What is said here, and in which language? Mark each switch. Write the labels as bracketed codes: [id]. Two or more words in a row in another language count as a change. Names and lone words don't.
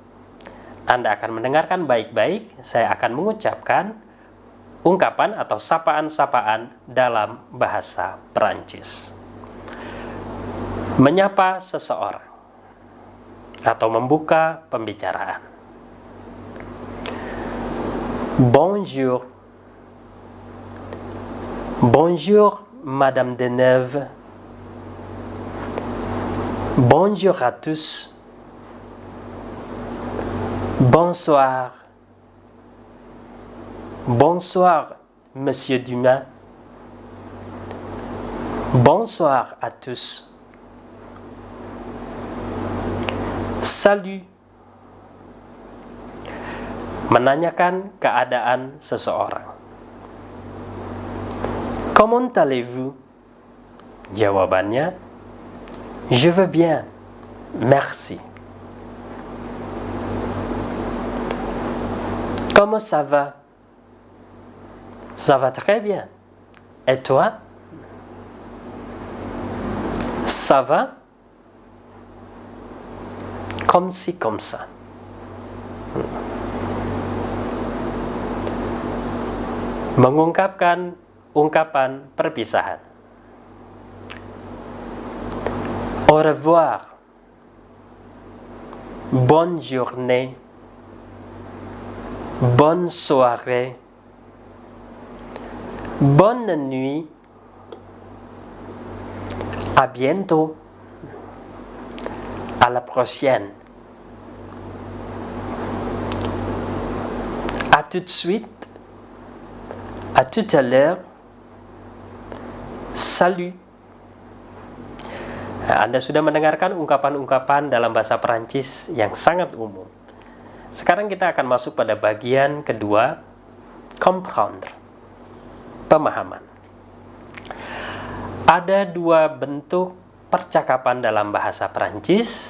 [id] Anda akan mendengarkan baik-baik, saya akan mengucapkan ungkapan atau sapaan-sapaan dalam bahasa Perancis. Menyapa seseorang atau membuka pembicaraan. [fr] Bonjour. Bonjour, Madame Deneuve. Bonjour à tous. Bonsoir. Bonsoir, Monsieur Dumas. Bonsoir à tous. Salut. [id] Menanyakan keadaan seseorang. [fr] Comment allez-vous? Jawabannya, je veux bien, merci. Comment ça va? Ça va très bien. Et toi? Ça va? Comme ci, comme ça. [id] Mengungkapkan ungkapan perpisahan. [fr] Au revoir. Bonne journée. Bonne soirée. Bonne nuit. À bientôt. À la prochaine. À tout de suite. À tout à l'heure. Salut. [id] Anda sudah mendengarkan ungkapan-ungkapan dalam bahasa Perancis yang sangat umum. Sekarang kita akan masuk pada bagian kedua, comprendre, pemahaman. Ada 2 bentuk percakapan dalam bahasa Perancis.